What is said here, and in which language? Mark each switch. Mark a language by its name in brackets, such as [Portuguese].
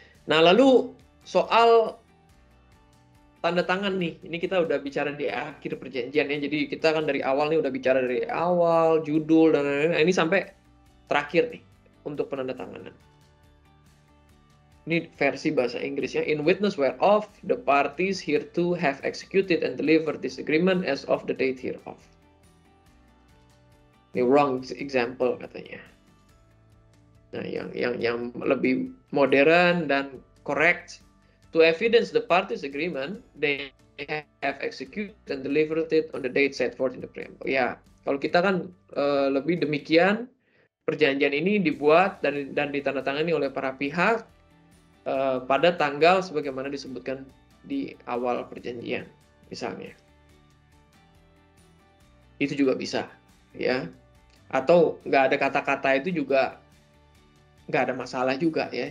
[Indonesian] Nah, lalu soal tanda tangan nih, ini kita udah bicara di akhir perjanjian ya, jadi kita kan dari awal nih udah bicara dari awal, judul, dan lain-lain. Nah, ini sampai terakhir nih, untuk penandatanganan. Ini versi bahasa Inggrisnya. [English] In witness whereof, the parties hereto have executed and delivered this agreement as of the date hereof. [Indonesian] Ini [English] wrong example [Indonesian] katanya. Nah, yang lebih modern dan [English] correct, to evidence the parties agreement, they have executed and delivered it on the date set forth in the preamble. [Indonesian] Ya, kalau kita kan lebih demikian, perjanjian ini dibuat dan ditandatangani oleh para pihak pada tanggal sebagaimana disebutkan di awal perjanjian, misalnya. Itu juga bisa, ya. Atau nggak ada kata-kata itu juga nggak ada masalah juga ya.